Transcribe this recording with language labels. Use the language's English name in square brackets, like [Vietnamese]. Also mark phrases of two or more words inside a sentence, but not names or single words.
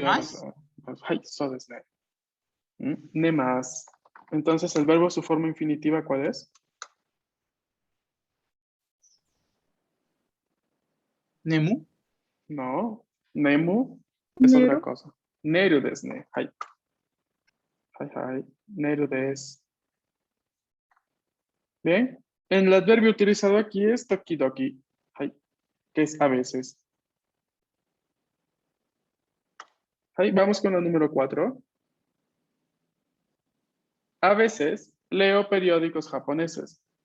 [Spanish] ayudar. más? [Japanese] Ay, so desu ne. Ne más. [Spanish] Entonces, el verbo, su forma infinitiva, ¿cuál es? [Japanese] ¿Nemu? [Spanish] No. Nemu es otra cosa. [Japanese] Neru desu ne. Hai. Hai, hai. Neru desu. [Spanish] Bien. El adverbio utilizado aquí es tokidoki. [Japanese] Hai. [Spanish] Que es a veces. Hai. Vamos con la número 4. A veces leo periódicos japoneses.